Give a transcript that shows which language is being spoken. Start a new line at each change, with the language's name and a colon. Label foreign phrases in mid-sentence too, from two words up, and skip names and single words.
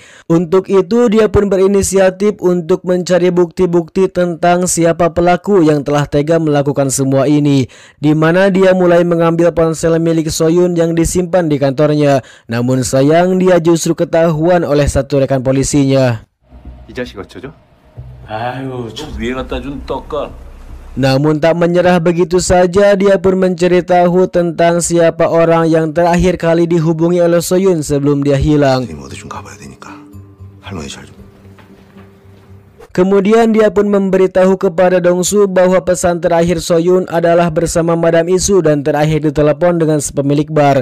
Indonesian: Untuk itu, dia pun berinisiatif untuk mencari bukti-bukti tentang siapa pelaku yang telah tega melakukan semua ini. Di mana dia mulai mengambil ponsel milik Soyun yang disimpan di kantornya. Namun sayang, dia justru ketahuan oleh satu rekan polisinya.
Korean: 이 자식 어쩌죠? 아유, 저 위에 갖다 준 떡값
Indonesian: Namun tak menyerah begitu saja, dia pun mencari tahu tentang siapa orang yang terakhir kali dihubungi oleh Soyun sebelum dia hilang. Kemudian dia pun memberitahu kepada Dongsu bahwa pesan terakhir Soyun adalah bersama Madam Isu dan terakhir ditelepon dengan pemilik bar.